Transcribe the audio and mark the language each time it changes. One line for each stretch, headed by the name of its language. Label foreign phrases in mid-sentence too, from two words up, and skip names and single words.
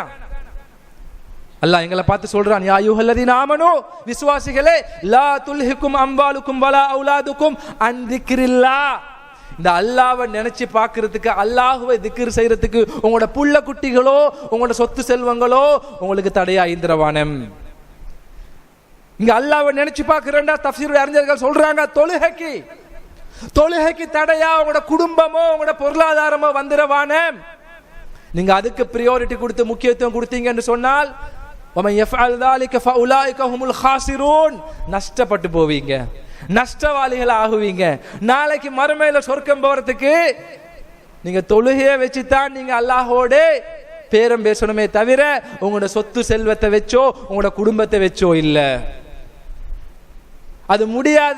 Tamil: அல்லாஹ் எங்களை பார்த்து சொல்றான்,
Arabic: يا أيها الذين آمنوا,
Tamil: விசுவாசிகளே,
Arabic: لا تلهكم أموالكم ولا أولادكم عن ذكر الله,
Tamil: இந்த அல்லாஹ்வை நினைச்சு பார்க்கிறதுக்கு, அல்லாஹ்வை திக்ர் செய்யறதுக்கு உங்களோட புள்ள குட்டிகளோ உங்களோட சொத்து செல்வங்களோ உங்களுக்கு தடையா இந்திரவானம். இங்க அல்லாஹ்வை நினைச்சு பார்க்கிறேன்டா தஃப்சீர் அறிஞர்கள் சொல்றாங்க, தொழுகைக்கு தடையா உங்களோட குடும்பமோ உங்களோட பொருளாதாரமோ வந்துரவானம். நீங்க அதுக்கு பிரியாரிட்டி கொடுத்து முக்கியத்துவம் கொடுத்தீங்கன்னு சொன்னால்,
Arabic: وَمَنْ يَفْعَلْ ذَلِكَ فَأُولَٰئِكَ هُمُ الْخَاسِرُونَ,
Tamil: நஷ்டப்பட்டு போவீங்க, நஷ்டவாளிகள் ஆகுவீங்க. நாளைக்கு மறுமையில சொர்க்கம் போறதுக்கு நீங்க தொழுகையை வச்சுதான் நீங்க அல்லாஹோட பேரம் பேசணுமே தவிர உங்களோட சொத்து செல்வத்தை வச்சோ உங்களோட குடும்பத்தை வச்சோ இல்ல, அது முடியாது.